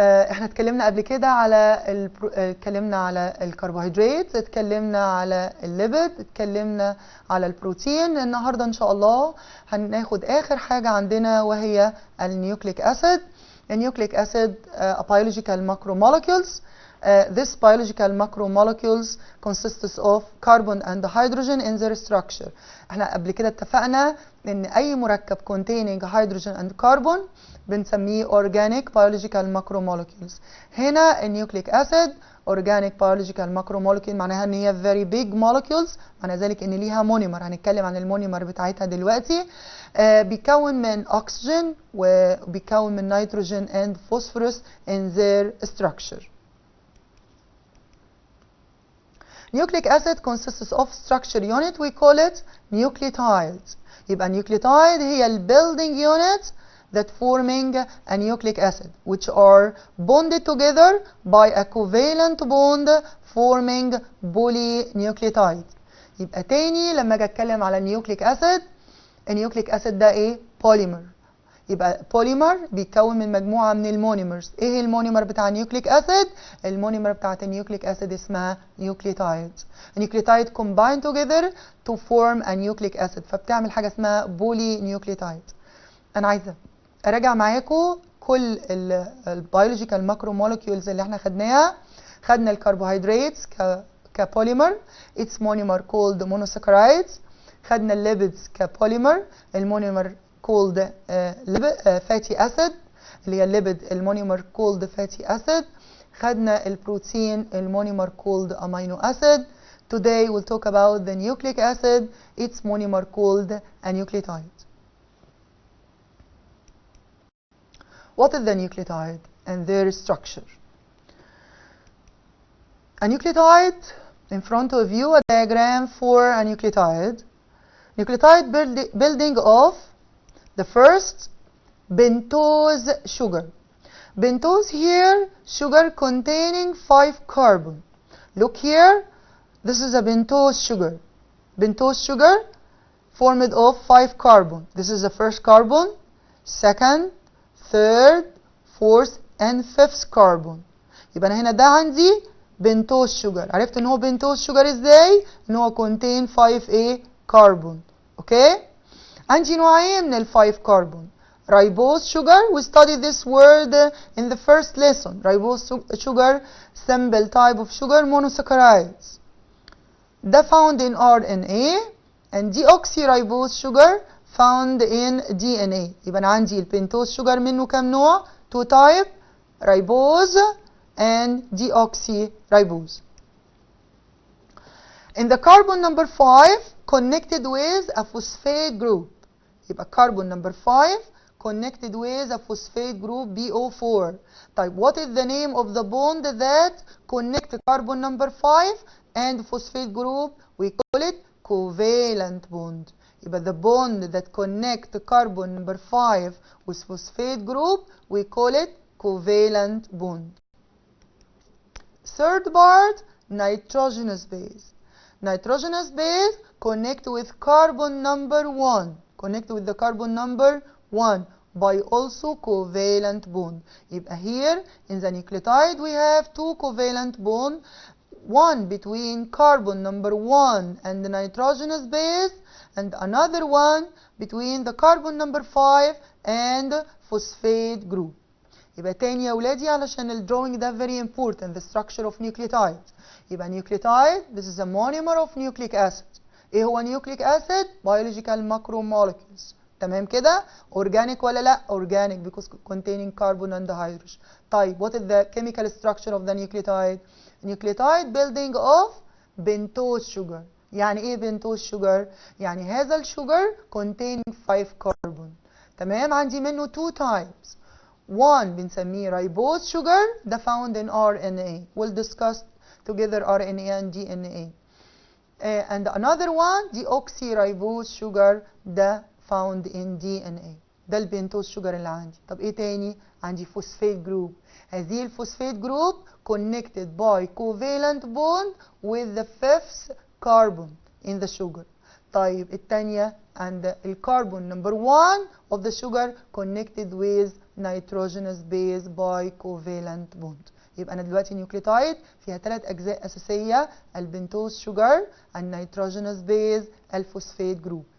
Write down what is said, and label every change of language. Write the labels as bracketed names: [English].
[Arabic] احنا اتكلمنا قبل كده على اتكلمنا على الكربوهيدرات، اتكلمنا على الليبيد، اتكلمنا على البروتين. النهارده ان شاء الله هناخد اخر حاجه عندنا وهي النيوكليك acid. [English] The nucleic acid biological macromolecules. This biological macromolecules consists of carbon and hydrogen in their structure. [Arabic] احنا قبل كده اتفقنا ان اي مركب [English] containing hydrogen and carbon [Arabic] بنسميه [English] organic biological macromolecules. [Arabic] هنا النيوكليك [English] acid organic biological macromolecule [Arabic] معناها ان هي [English] very big molecules، [Arabic] معنى ذلك ان ليها مونيمر. هنتكلم عن المونيمر بتاعتها دلوقتي. بيكون من [English] oxygen [Arabic] وبيكون من [English] nitrogen and phosphorus in their structure. Nucleic acid consists of structure unit, we call it nucleotides. [Arabic] يبقى [English] nucleotide هي ال building unit that forming a nucleic acid, which are bonded together by a covalent bond forming polynucleotide. [Arabic] يبقى تاني لما اجي اتكلم على النيوكليك acid، النيوكليك acid ده ايه؟ polymer. يبقى بوليمر بيتكون من مجموعه من المونيمرز. ايه المونيمر بتاع النيوكليك اسيد؟ المونيمر بتاعت النيوكليك اسيد اسمها نيوكليوتايد. النيوكليوتايد [English] combine together to form a nucleic acid، [Arabic] فبتعمل حاجه اسمها بولي نيوكليوتايد. انا عايزه اراجع معاكم كل البيولوجيكال ماكرو مولكيولز اللي احنا خدناها. خدنا الكربوهيدرات كبوليمر، [English] its monomer called monosaccharides. [Arabic] خدنا الليبيدز كبوليمر، المونيمر [English] called fatty acid [Arabic] اللي هي الليبيد المونيمر called fatty acid. خدنا البروتين المونيمر [English] called amino acid. Today we'll talk about the nucleic acid, its monomer called a nucleotide. What is the nucleotide and their structure? A nucleotide, in front of you a diagram for a nucleotide. Nucleotide building of the first, pentose sugar. Pentose here, sugar containing 5 carbon. Look here, this is a pentose sugar. Pentose sugar formed of 5 carbon. This is the first carbon, second, third, fourth and fifth carbon. [Arabic] يبقى أنا هنا ده عندي pentose sugar. عرفت ان هو pentose sugar ازاي؟ ان هو [English] contain 5 carbon. [Arabic] اوكي؟ عندي نوعين من ال 5 carbon. [English] Ribose sugar, we studied this word in the first lesson. Ribose sugar, simple type of sugar, monosaccharides. ده found in RNA, and deoxyribose sugar found in DNA. [Arabic] يبقى أنا عندي البنتوز sugar منه كم نوع؟ [English] 2 type, ribose and deoxyribose. In the carbon number 5 connected with a phosphate group. يبقى carbon number 5 connected with a phosphate group BO4. طيب what is the name of the bond that connect carbon number 5 and phosphate group? We call it covalent bond. [Arabic] يبقى [English] the bond that connect carbon number 5 with phosphate group, we call it covalent bond. Third part, nitrogenous base. Nitrogenous base connect with carbon number 1. Connect with the carbon number 1. by also covalent bond. [Arabic] يبقى [English] here in the nucleotide we have two covalent bond, one between carbon number 1 and the nitrogenous base, and another one between the carbon number 5 and phosphate group. [Arabic] يبقى تاني يا ولادي علشان الدروينج ده [English] very important, the structure of nucleotide. يبقى nucleotide, this is a monomer of nucleic acid. [Arabic] ايه هو [English] nucleic acid? biological macromolecules. [Arabic] تمام كده؟ [English] organic [Arabic] ولا لا؟ [English] organic because containing carbon and hydrogen. [Arabic] طيب [English] what is the chemical structure of the nucleotide? nucleotide building of pentose sugar. [Arabic] يعني ايه pentose sugar؟ يعني هذا الشوجر [English] containing 5 carbon. [Arabic] تمام؟ عندي منه 2 types. [English] one [Arabic] بنسميه [English] ribose sugar ده found in RNA. We'll discuss together RNA and DNA. And another one deoxyribose sugar ده found in DNA. [Arabic] ده البنتوز شوجر اللي عندي. طب ايه تاني؟ عندي فوسفات جروب. هذه الفوسفات جروب [English] connected by covalent bond with the 5th carbon in the sugar. [Arabic] طيب التانية عند الكربون [English] number 1 of the sugar connected with nitrogenous base by covalent bond. [Arabic] يبقى انا دلوقتي نيوكليوتايد فيها 3 اجزاء اساسيه، البنتوز شوجر، النيتروجينوس بيز، الفوسفات جروب.